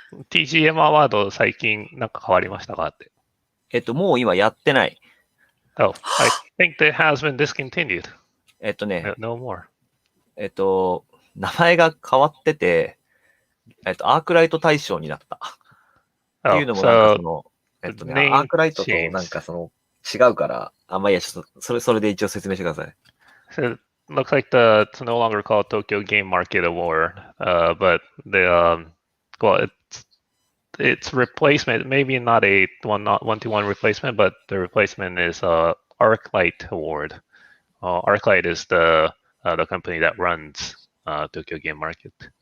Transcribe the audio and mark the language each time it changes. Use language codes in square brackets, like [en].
[ja] TGM アワード最近なんか変わりましたかって。もう今やってない。 [en] Oh, I think that has been discontinued. [ja] ね。 [en] No more. [ja] 名前が変わってて、アークライト大賞になった。っていうのもなんかその、アークライトとなんかその違うから、まあいいや、ちょっとそれで一応説明してください。 [en] So it looks like it's no longer called Tokyo Game Market Award, but well, its replacement, maybe not a one-to-one replacement, but the replacement is ArcLight Award. ArcLight is the company that runs Tokyo Game Market.